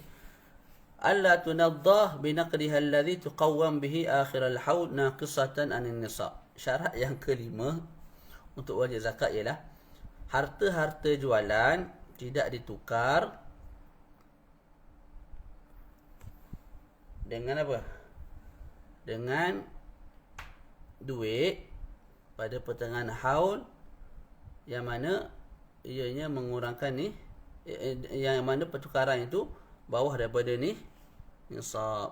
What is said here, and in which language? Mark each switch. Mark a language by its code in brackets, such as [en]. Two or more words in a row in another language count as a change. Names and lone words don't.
[ar] ألا تنض بنقدها الذي تقوم به آخر الحول ناقصة عن النصاب. [ms] Syarat yang kelima untuk wajib zakat ialah harta-harta jualan tidak ditukar dengan apa? Dengan duit pada pertengahan haul yang mana ianya mengurangkan ni, yang mana pertukaran itu bawah daripada ni nisab.